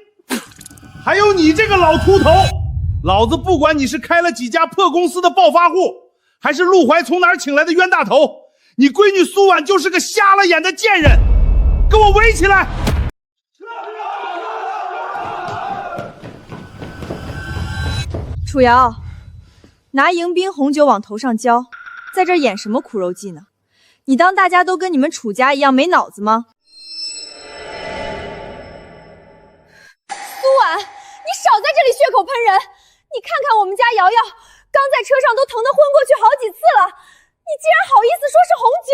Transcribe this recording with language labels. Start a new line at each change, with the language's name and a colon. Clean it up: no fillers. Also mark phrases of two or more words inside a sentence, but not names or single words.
Chinese: 還有你這個老禿頭，老子不管你是開了幾家破公司的暴發戶，還是陸懷從哪兒請來的冤大頭，你閨女蘇婉就是個瞎了眼的賤人，給我圍起來！楚瑤，拿迎宾紅酒往头上浇，在这演什么苦肉计呢？你当大家都跟你们楚家一样没脑子吗？苏婉，你少在这里血口喷人！你看看我们家瑶瑶，刚在车上都疼得昏过去好几次了，你竟然好意思说是红酒？